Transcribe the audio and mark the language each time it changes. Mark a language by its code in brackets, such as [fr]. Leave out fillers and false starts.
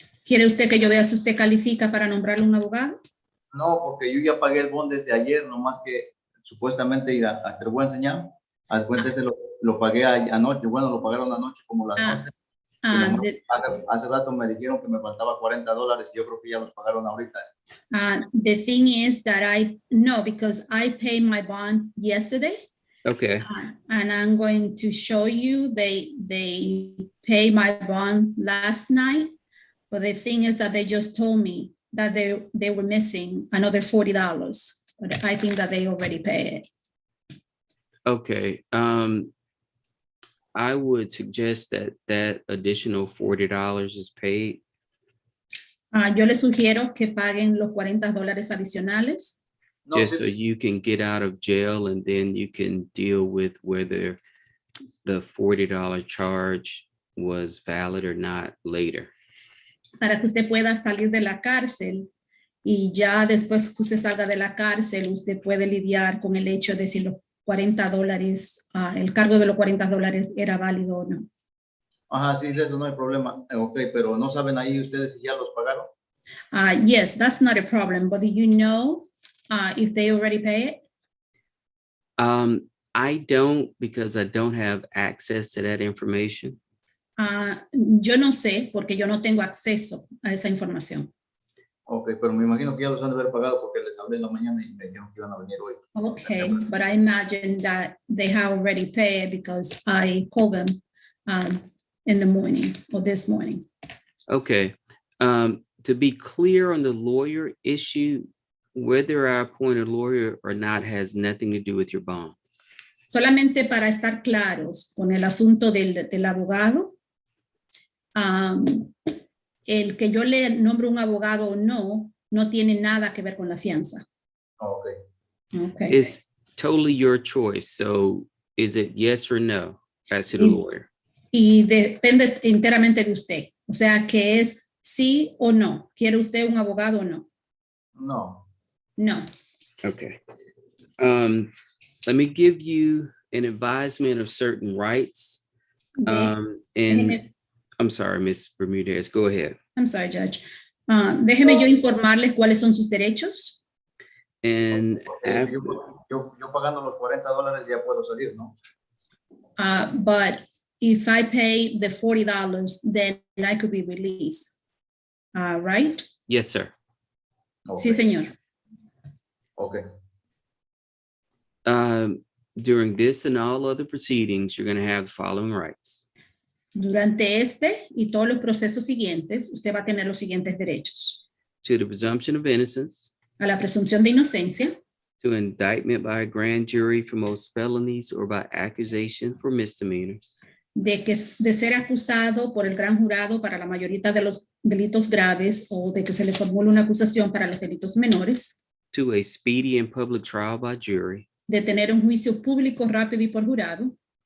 [es] ¿Quiere usted que yo vea si usted califica para nombrarle un abogado? No, porque yo ya pagué el bond desde ayer, nomás que supuestamente te lo voy a enseñar. Haz cuenta, lo pagué anoche, bueno, lo pagaron anoche como las 11. Hace rato me dijeron que me faltaba $40 y yo creo que ya los pagaron ahorita. [en] The thing is that I know because I paid my bond yesterday, Okay, and I'm going to show you they paid my bond last night, but the thing is that they just told me that they were missing another $40, but I think that they already paid it. okay. I would suggest that additional $40 is paid. [es] Yo les sugiero que paguen los $40 adicionales, No, [en] Just [es] sí, [en] so you can get out of jail and then you can deal with whether the $40 charge was valid or not later. [es] para que usted pueda salir de la cárcel, y ya después que usted salga de la cárcel, usted puede lidiar con el hecho de si los $40, el cargo de los $40 era válido o no. ajá, sí, de eso no hay problema. Ok, pero no saben ahí ustedes si ya los pagaron. [en] Yes, that's not a problem, but do you know if they already pay it? I don't, because I don't have access to that information. [es] Yo no sé porque yo no tengo acceso a esa información. Ok, pero me imagino que ya los han de haber pagado porque les hablé en la mañana y me dijeron que iban a venir hoy. [en] Okay, but I imagine that they have already paid because I called them in the morning or this morning. Okay. To be clear on the lawyer issue, whether I appoint a lawyer or not has nothing to do with your bond. [es] Solamente para estar claros con el asunto del abogado, el que yo le nombre un abogado o no, no tiene nada que ver con la fianza. Ok. [en] Okay. It's totally your choice. So is it yes or no as to the Mm. lawyer? [es] Y depende enteramente de usted. O sea, que es sí o no. ¿Quiere usted un abogado o no? No. [en] No. Okay. Let me give you an advisement of certain rights. And [es] Déjeme- [en] I'm sorry, Ms. Bermudez, go ahead. I'm sorry, Judge. [es] Déjeme yo informarles cuáles son sus derechos. [en] And [es] Ok, [en] after, [es] yo pagando los $40 ya puedo salir, ¿no? [en] But if I pay the $40, then I could be released. Right? yes, sir. [es] Ok. Sí, señor. Ok. [en] During this and all other proceedings, you're going to have the following rights. [es] Durante este y todos los procesos siguientes, usted va a tener los siguientes derechos. [en] to the presumption of innocence, [es] A la presunción de inocencia, [en] to indictment by a grand jury for most felonies or by accusation for misdemeanors, [es] de ser acusado por el gran jurado para la mayoría de los delitos graves o de que se le formule una acusación para los delitos menores, [en] to a speedy and public trial by jury, [es] de tener un juicio público rápido y por jurado,